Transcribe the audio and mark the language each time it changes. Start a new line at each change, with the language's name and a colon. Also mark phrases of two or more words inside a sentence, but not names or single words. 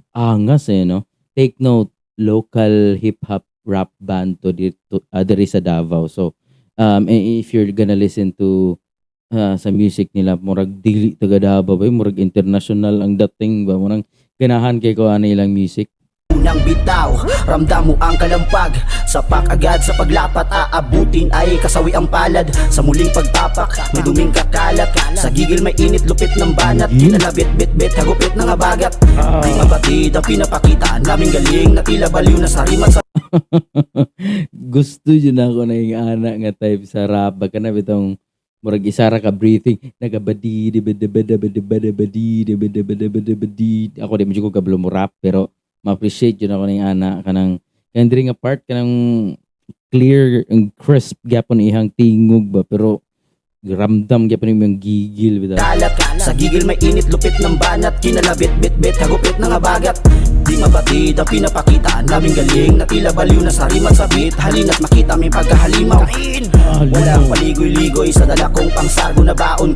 Cebuano: angas no.
English: Take note, local hip hop rap band
Cebuano: to dito diri sa Davao.
English: So if you're gonna listen to
Cebuano: sa music nila, murag dili taga Davao ba, murag international ang dating ba, murag ganahan kay ko ano ilang music.
Filipino: Unang bitaw, ramdam mo ang kalampag. Sapak agad sa paglapat, aabutin ay kasawi ang palad. Sa muling pagtapak, may duming kakalat. Sa gigil may init, lupit ng banat. Kinalabit, bit-bit, hagupit ng abagat. Di mabatid ang pinapakita, ang daming galing na tila baliw na sa rimat sa
Cebuano: Gusto yun ako na yung anak nga type sa rap. Baka na bitong murag isara ka breathing. Nagabadi, ako di mo ko kabalo mo rap, pero ma-appreciate yun ako na yung anak. Kanang, kanang nga part, kanang
English: clear and crisp
Cebuano: gyapon ihang tingog ba, pero ramdam gyapon yung gigil bitaw.
Filipino: kalat. Sa gigil may init, lupit ng banat. Kinalabit, bit-bit, hagupit ng abagat. Di mabatid ang pinapakita, ang daming galing na tila baliw na sa rimat sa beat. Halina't makita may pagkahalimaw. Walang paligoy-ligoy sa dala kong pangsargo na baon.